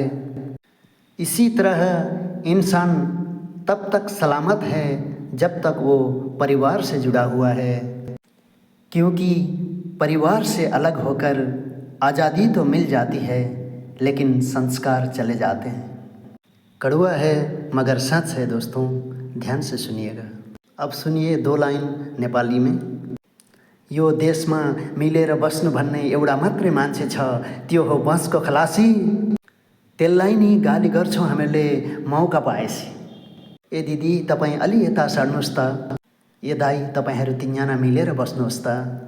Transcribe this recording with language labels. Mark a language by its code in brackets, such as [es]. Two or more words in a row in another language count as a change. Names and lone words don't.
[hi] इसी तरह इंसान तब तक सलामत है जब तक वो परिवार से जुड़ा हुआ है, क्योंकि परिवार से अलग होकर आज़ादी तो मिल जाती है लेकिन संस्कार चले जाते हैं। कड़वा है मगर सच है दोस्तों, ध्यान से सुनिएगा। अब सुनिए 2 लाइन नेपाली में। [ne] यो देशमा मिलेर बस्नु भन्ने एउटा मात्रै मान्छे छ, त्यो हो बसको खलासी। त्यसलाई नि गाली गर्छौँ हामीले मौका पाएपछि। ए दिदी तपाईँ अलि यता सर्नुहोस् त, ए दाइ तपाईँहरू 3 जना मिलेर बस्नुहोस् त।